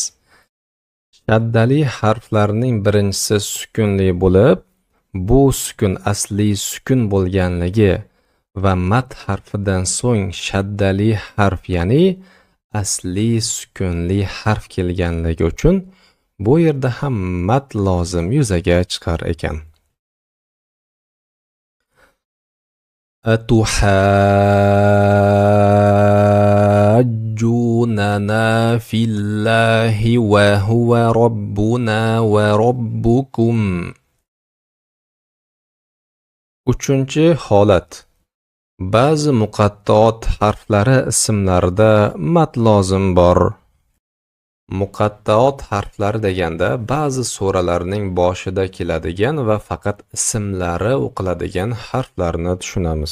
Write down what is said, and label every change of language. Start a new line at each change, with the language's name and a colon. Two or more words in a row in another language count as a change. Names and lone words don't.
Uzbek: Shaddali harflarning birinchisi sukunli bo'lib, bu sukun asli sukun bo'lganligi va mat harfidan so'ng shaddali harf, ya'ni asli sukunli harf kelganligi uchun bu yerda ham mat lozim yuzaga chiqar ekan.
Arabic: أتحاجوننا في الله وهو ربنا وربكم.
Uzbek: Uchinchi holat. Ba'zi muqattoat harflari ismlarida mat lozim bor. Muqattoat harflari deganda ba'zi so'ralarning boshida keladigan va faqat ismlari o'qiladigan harflarni tushunamiz.